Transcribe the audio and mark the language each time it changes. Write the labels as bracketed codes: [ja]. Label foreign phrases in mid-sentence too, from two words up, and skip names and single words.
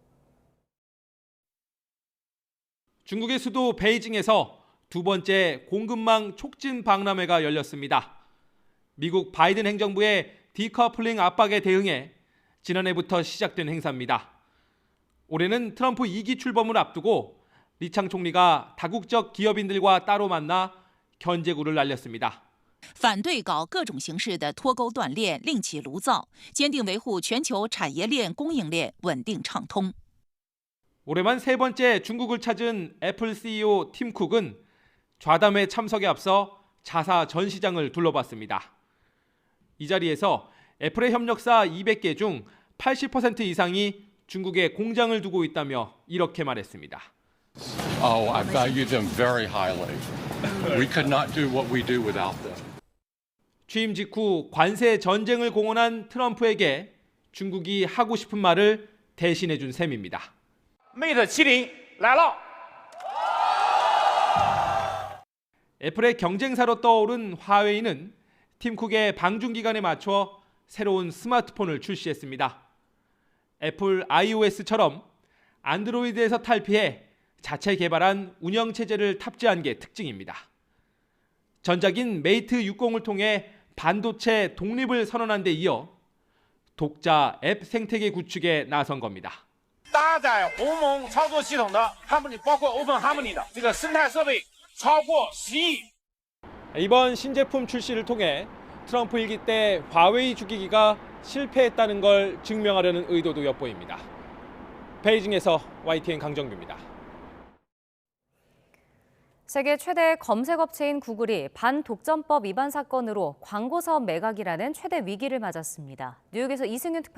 [ko] 중국의 수도 베이징에서 두 번째 공급망 촉진 박람회가 열렸습니다. 미국 바이든 행정부의 디커플링 압박에 대응해 지난해부터 시작된 행사입니다. 올해는 트럼프 2기 출범을 앞두고 리창 총리가 다국적 기업인들과 따로 만나 견제구를 날렸습니다. [zh] 反对搞各种形式的脱钩断链，另起炉灶，坚定维护全球产业链供应链稳定畅通。 [ko] 올해만 세 번째 중국을 찾은 애플 CEO 팀 쿡은 좌담회 참석에 앞서 자사 전시장을 둘러봤습니다. 이 자리에서 애플의 협력사 200개 중 80% 이상이 중국에 공장을 두고 있다며 이렇게 말했습니다. [en] Oh, I value them very highly. We could not do what we do without them. [ko] 취임 직후 관세 전쟁을 공언한 트럼프에게 중국이 하고 싶은 말을 대신해 준 셈입니다. [zh] Mate 70来了. [ko] 애플의 경쟁사로 떠오른 화웨이는 팀 쿡의 방중 기간에 맞춰 새로운 스마트폰을 출시했습니다. 애플 iOS처럼 안드로이드에서 탈피해 자체 개발한 운영 체제를 탑재한 게 특징입니다. 전작인 메이트 60을 통해 반도체 독립을 선언한 데 이어 독자 앱 생태계 구축에 나선 겁니다. [zh] 搭载鸿蒙操作系统的 Harmony 包括 Open Harmony 的这个生态设备超过10亿。 [ko] 이번 신제품 출시를 통해 트럼프 일기 때 화웨이 죽이기가 실패했다는 걸 증명하려는 의도도 엿보입니다. 베이징에서 YTN 강정규입니다. 세계 최대 검색업체인 구글이 반독점법 위반 사건으로 광고 사업 매각이라는 최대 위기를 맞았습니다.